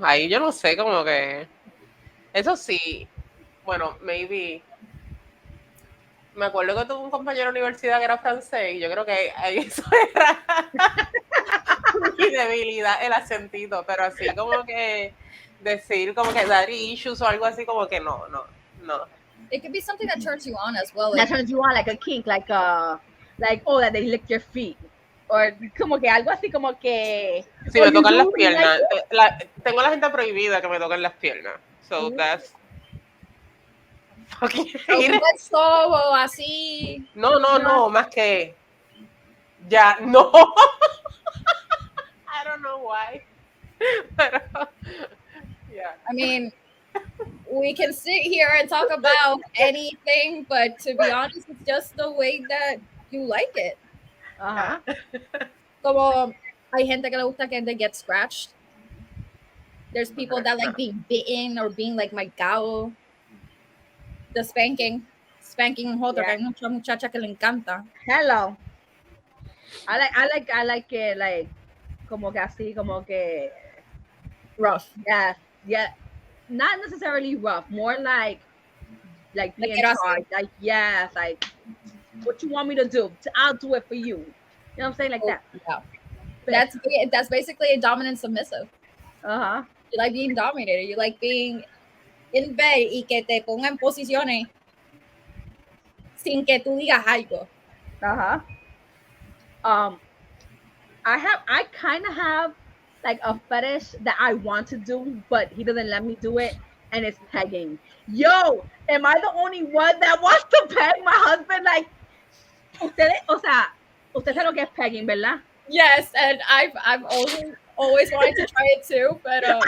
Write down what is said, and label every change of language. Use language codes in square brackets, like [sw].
[es] Ahí yo no sé, como que. Eso sí. Bueno, [en] maybe. [es] Me acuerdo que tuve un compañero de universidad que era francés y yo creo que ahí eso era mi debilidad, el acentito, pero así como que decir como que [en] daddy issues [es] o algo así como que no. [en] It could be something that turns you on as well. That turns you on, like a kink, like oh, that they lick your feet. Or [es] como que algo así como que... Si me tocan las piernas. Tengo la gente prohibida que me toquen las piernas. [en] So that's... fucking [es] Un beso o así. No, más que... Ya, no. [en] I don't know why. [es] Pero, [en] yeah. I mean, we can sit here and talk about anything, but to be honest, it's just the way that you like it. [es] Ajá. Como hay gente que le gusta que [en] they get scratched. There's people that like being bitten or being like [es] marcado. [en] The spanking [es] es otro, que hay mucha muchacha que le encanta. [en] Hello. I like it, like, [es] como que así, como que... [en] Rough. Yeah. Not necessarily rough, more like being charged. Like, yes, like, what you want me to do? I'll do it for you. You know what I'm saying? Like that. Yeah. That's basically a dominant submissive. Uh-huh. You like being dominated. You like being in bed [es] y que te ponga en posiciones sin que tú digas algo. [en] Uh-huh. I kind of have like a fetish that I want to do, but he doesn't let me do it, and it's pegging. Yo, am I the only one that wants to peg my husband? Like, [es] usted sabe lo que es pegging, ¿verdad? [en] Yes, and I've always wanted to try it too, but